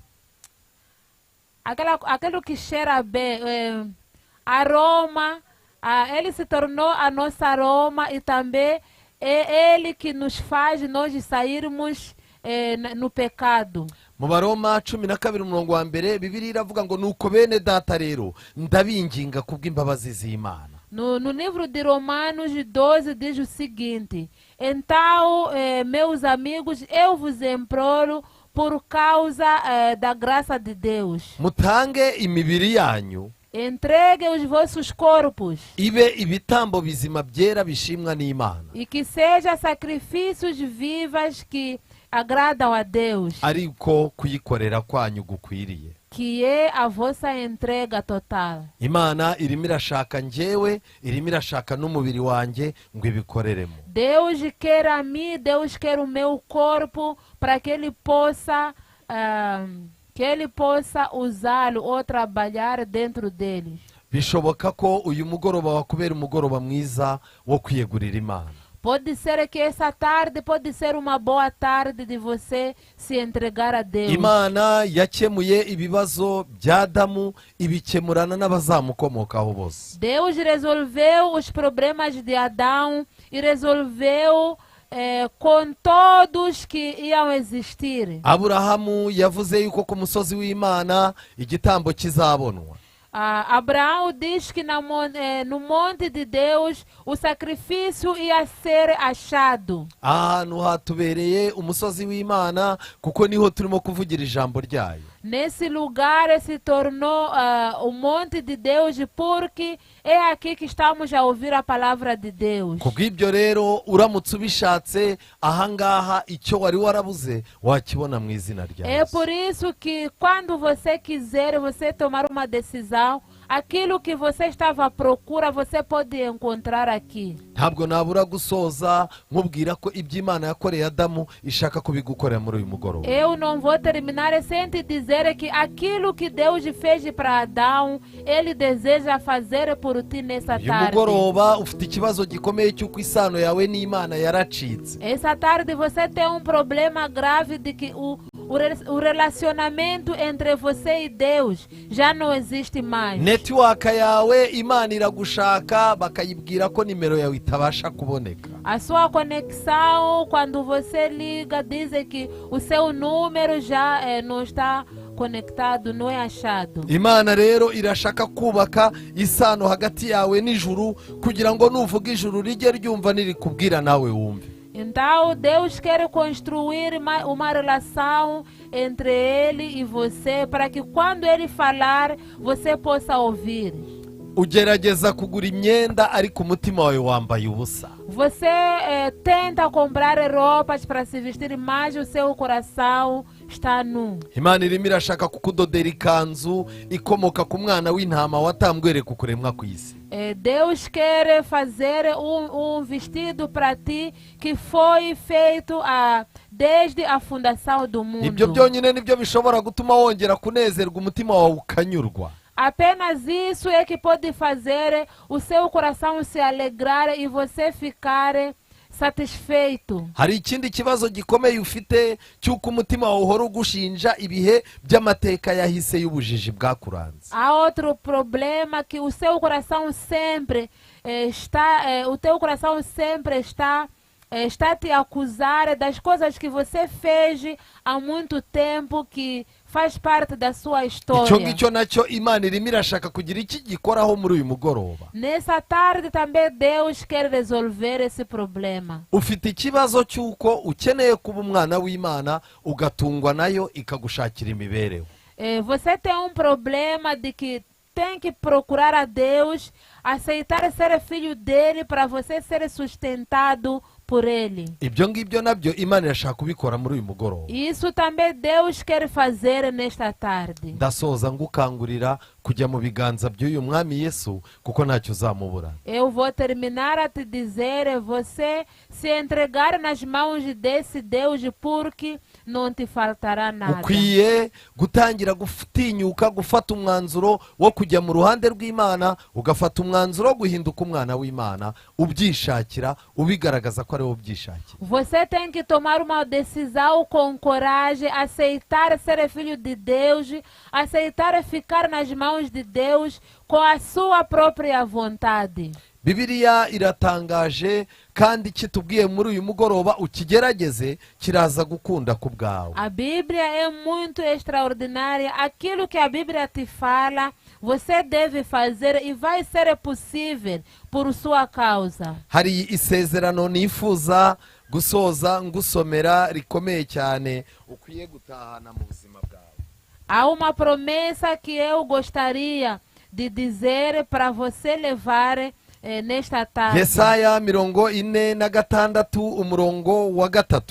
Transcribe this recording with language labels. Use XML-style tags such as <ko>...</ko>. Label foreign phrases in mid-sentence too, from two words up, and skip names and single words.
<pt>Aquilo que cheira bem, aroma. Ele se tornou a nossa aroma e também é Ele que nos faz nós sairmos no pecado.</pt> <rw>Mu Baroma 12:1 Bibiliya iravuga ngo nuko bene data rero ndabinginga kubw'imbabazi z'Imana.</rw> <pt>No livro de Romanos 12 diz o seguinte: então, meus amigos, eu vos imploro por causa da graça de Deus.</pt> <rw>Mutange imibiri yanyu.</rw> <pt>Entregue os vossos corpos.</pt> <rw>Ibe ibitambo bizima byera bishimwa n'Imana.</rw> <pt>E que seja sacrifícios vivas que agradam a Deus.</pt> <rw>Ariko kuyikorera kwanyu gukwiriye.</rw> <pt>Que é a vossa entrega total.</pt> <rw>Imana irimo irashaka njyewe, irimo irashaka n'umubiri wanjye ngo ibikoreremo.</rw> <pt>Deus quer a mim, Deus quer o meu corpo para que Ele possa usá-lo ou trabalhar dentro deles.</pt> <rw>Bishoboka ko uyu mugoroba wakubera umugoroba mwiza wo kwiyegurira Imana.</rw> <pt>Pode ser que essa tarde pode ser uma boa tarde de você se entregar a Deus.</pt> <rw>Imana yakemuye ibibazo bya Adamu ibikemurana n'abazamukomokaho bose.</rw> <pt>Deus resolveu os problemas de Adão e resolveu com todos que iam existir.</pt> <rw>Aburahamu yavuze yuko ku musozi w'Imana igitambo kizabonwa.</rw> <pt>Abraão diz que no monte de Deus o sacrifício ia ser achado.</pt> <rw>Ahantu hatubereye umusozi w'Imana kuko niho turimo kuvugira ijambo ryayo.</rw> <pt>Nesse lugar se tornou o monte de Deus, porque é aqui que estamos a ouvir a palavra de Deus.</pt> <rw>kubw'ibyo rero uramutse ubishatse ahangaha icyo wari warabuze wakibona mu izina rya</rw> <pt>É</pt> <rw>Yesu.</rw> <pt>por isso que quando você quiser, você tomar uma decisão, aquilo que você estava à procura, você pode encontrar aqui.</pt> <rw>ntabwo nabura gusoza nkubwira ko iby'Imana yakoreye Adamu ishaka kubigukorera muri uyu mugoroba.</rw> <pt>Eu não vou terminar sem te dizer que aquilo que Deus fez para Adão, Ele deseja fazer por ti nessa</pt> <rw>uyu</rw> <pt>tarde.</pt> <rw>mugoroba ufite ikibazo gikomeye cy'uko isano yawe n'Imana yaracitse.</rw> <pt>Essa tarde você tem um problema grave de que o relacionamento entre você e Deus já não existe mais.</pt> <rw>netiwaka yawe Imana iragushaka bakayibwira ko nimero yawe itabasha kuboneka.</rw> <pt>A sua conexão, quando você liga, dizem que o seu número já não está conectado, não é achado.</pt> <rw>Imana rero irashaka kubaka isano hagati yawe n'ijuru kugira ngo nuvuga ijuru rijye ryumva nirikubwira nawe wumve.</rw> <pt>Então Deus quer construir uma relação entre Ele e você, para que quando Ele falar, você possa ouvir.</pt> <rw>Ugerageza kugura imyenda ariko umutima wawe wambaye ubusa.</rw> <pt>Você tenta comprar roupas para se vestir, mas o seu coração está nu.</pt> <rw>Imana irimo irashaka kukudodera ikanzu ikomoka ku mwana w'intama watambwereka ukuremwa ku isi.</rw> <pt>Deus quer fazer um vestido para ti que foi feito desde a fundação do mundo.</pt> <rw>Ibyo byonyine nibyo bishobora gutuma wongera kunezerwa, umutima wawe ukanyurwa.</rw> <pt>Apenas isso é que pode fazer o seu coração se alegrar e você ficar satisfeito.</pt> <rw>Hari ikindi kibazo gikomeye ufite cy'uko umutima wawe uhora ugushinja ibihe by'amateka yahise y'ubujiji bwakuranze.</rw> <pt>Há outro problema, que o seu coração sempre está te acusar das coisas que você fez há muito tempo, que faz parte da sua</pt> <rw>Icyo</rw> <pt>história.</pt> <rw>ngicyo nacyo Imana irimo irashaka kugira iki gikoraho muri uyu mugoroba.</rw> <pt>Nessa tarde também Deus quer resolver esse problema.</pt> <rw>Ufite ikibazo cy'uko ukeneye kuba umwana w'Imana ugatungwa nayo ikagushakira imibereho.</rw> <pt>Você tem um problema de que tem que procurar a Deus, aceitar ser filho dele para você ser sustentado por ele.</pt> <rw>Ibyo ngibyo nabyo Imana irashaka kubikora muri uyu mugoroba.</rw> <pt>Isso também Deus quer fazer nesta tarde.</pt> <rw>Ndasoza ngukangurira kujya mu biganza by'uyu mwami Yesu kuko ntacyo uzamubura.</rw> <pt>Eu vou terminar a te dizer, você se entregar nas mãos desse Deus, porque não te faltará nada.</pt> <rw>Ukwiye gutangira gutinyuka gufata umwanzuro wo kujya mu ruhande rw'Imana, ugafata umwanzuro wo guhinduka umwana w'Imana, ubyishakira, ubigaragaza ko ari wowe ubyishakira.</rw> <pt>Você tem que tomar uma decisão com coragem, aceitar ser filho de Deus, aceitar ficar nas mãos de Deus com a sua própria vontade.</pt> <rw>Bibiliya iratangaje kandi kitubwiye muri uyu mugoroba ukigerageze kiraza gukunda ku bwawe.</rw> <pt>A Bíblia é muito extraordinária. Aquilo que a Bíblia te fala, você deve fazer e vai ser possível por sua causa.</pt> <rw>Hari isezerano nifuza gusoza ngusomera rikomeye cyane ukwiye gutahana mu buzima bwawe.</rw> <pt>Há uma promessa que eu gostaria de dizer para você levar nesta tarde.</pt> <rw>Yesaya 46 umurongo wa 3.</rw>